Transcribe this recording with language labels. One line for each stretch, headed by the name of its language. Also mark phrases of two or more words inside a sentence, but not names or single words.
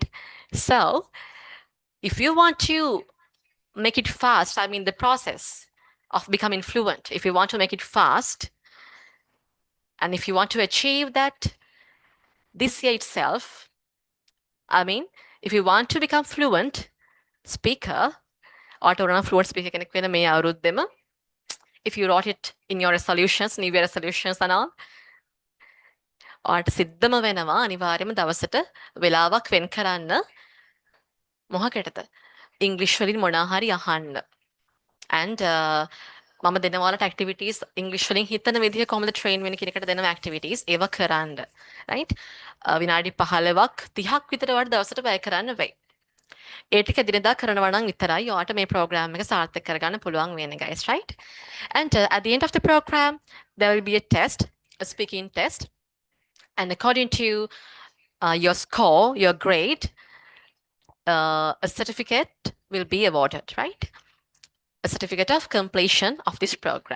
English: So, if you want to make it fast, I mean, the process of becoming fluent, if you want to make it fast, and if you want to achieve that this year itself, I mean, if you want to become fluent speaker, or to run a fluent speaker
Sinhala: කෙනෙක් වෙන මේ අවුරුද්දෙම,
English: if you wrote it in your resolutions, new year resolutions and all,
Sinhala: ඔයාට සිද්ධම වෙනවා අනිවාර්යයෙන්ම දවසට වෙලාවක් වෙන් කරන්න මොහකටද? ඉංග්‍රීසි වලින් මොනවා හරි අහන්න. And මම දෙනවා ඔයාලට activities ඉංග්‍රීසි වලින් හිතන විදිහ කොහොමද train වෙන්නේ කියන එකට දෙනවා activities ඒව කරන්න. right? විනාඩි 15ක් 30ක් විතර ඔයාලට දවසට වැය කරන්න වෙයි. ඒ ටික දිනදා කරනවා නම් විතරයි ඔයාට මේ program එක සාර්ථක කරගන්න පුළුවන් වෙන්නේ
English: guys, right? And at the end of the program there will be a test, a speaking test, and according to your score, your grade, a certificate will be awarded, right? A certificate of completion of this program.